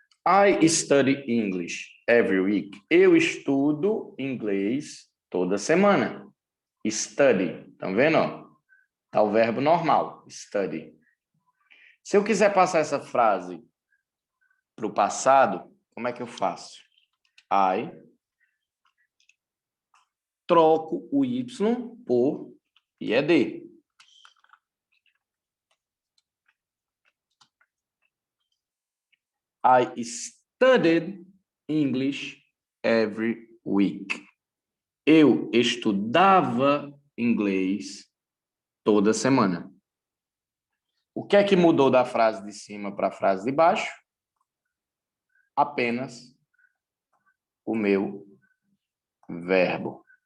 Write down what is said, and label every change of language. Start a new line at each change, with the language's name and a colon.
English: I study English every week.
Portuguese: Eu estudo inglês toda semana. Study. Estão vendo? Tá o verbo normal. Study. Se eu quiser passar essa frase para o passado, como é que eu faço? I troco o Y por IED.
English: I studied English every week.
Portuguese: Eu estudava inglês toda semana. O que é que mudou da frase de cima para a frase de baixo? Apenas o meu verbo.